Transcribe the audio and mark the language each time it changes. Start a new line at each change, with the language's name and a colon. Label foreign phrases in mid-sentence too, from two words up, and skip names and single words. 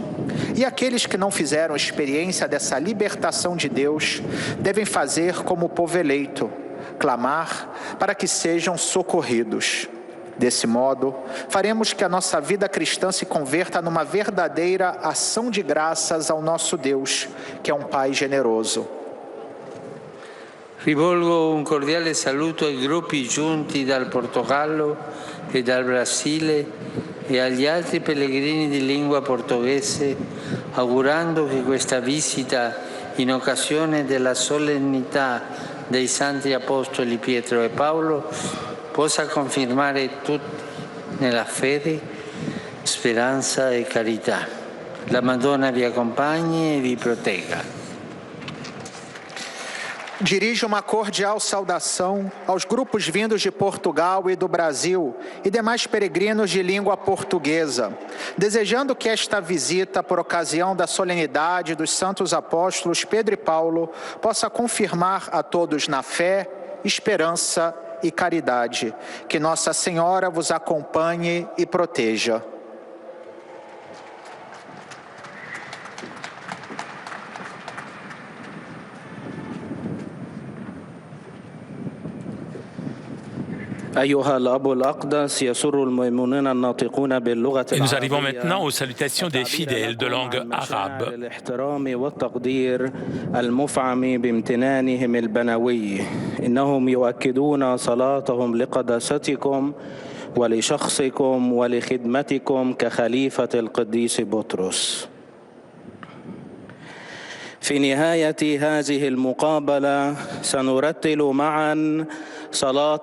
Portuguese: E aqueles que não fizeram experiência dessa libertação de Deus, devem fazer como o povo eleito, clamar para que sejam socorridos. Desse modo, faremos que a nossa vida cristã se converta numa verdadeira ação de graças ao nosso Deus, que é um Pai generoso.
Italian: Rivolgo un cordiale saluto ai gruppi giunti dal Portogallo e dal Brasile e agli altri pellegrini di lingua portoghese, augurando che questa visita in occasione della solennità dei Santi Apostoli Pietro e Paolo possa confermare tutti nella fede, speranza e carità. La Madonna vi accompagni e vi protegga.
Portuguese: Dirijo uma cordial saudação aos grupos vindos de Portugal e do Brasil e demais peregrinos de língua portuguesa, desejando que esta visita, por ocasião da solenidade dos santos apóstolos Pedro e Paulo, possa confirmar a todos na fé, esperança e caridade. Que Nossa Senhora vos acompanhe e proteja.
French: Et nous arrivons maintenant aux salutations des fidèles de langue arabe.
Arabic: إنهم يؤكدون صلاتهم لقداستكم ولشخصكم ولخدمتكم كخليفة القديس بطرس. في نهاية هذه المقابلة سنرتل معا صلاة